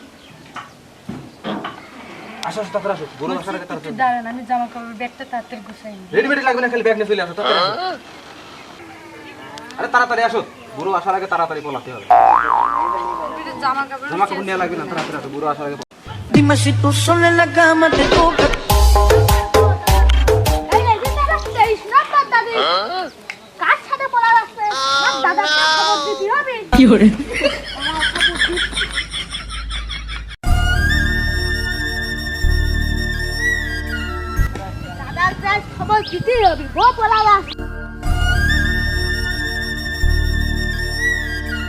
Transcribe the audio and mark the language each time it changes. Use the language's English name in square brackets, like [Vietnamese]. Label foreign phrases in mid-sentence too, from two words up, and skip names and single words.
[Bangla] আসো আসো, তাড়াতাড়ি আসো, গরু আসার আগে তাড়াতাড়ি। দাঁড়ান আমি জামা কাপড় ব্যাগটা তাড়াতাড়ি গুছাই নি। রেডি লাগবে না, খালি ব্যাগ নিয়ে চলে আসো, তাড়াতাড়ি আসো। আরে তাড়াতাড়ি আসো, গরু আসার আগে তাড়াতাড়ি বলাতে হবে। জামা কাপড় জামা কাপড় নিয়ে লাগবে না, তাড়াতাড়ি আসো, গরু আসার আগে। [Spanish] Dime si tú sola en la cama te toca. [Bangla] এই যে তারা 23 নম্বর দাদি কার সাথে বলা রাখছে? আমার দাদাকে খবর দিতে হবে। [Spanish] Llore. [Bangla] দাদার কাছে খবর দিতে হবে, বউ বলা রাখছে।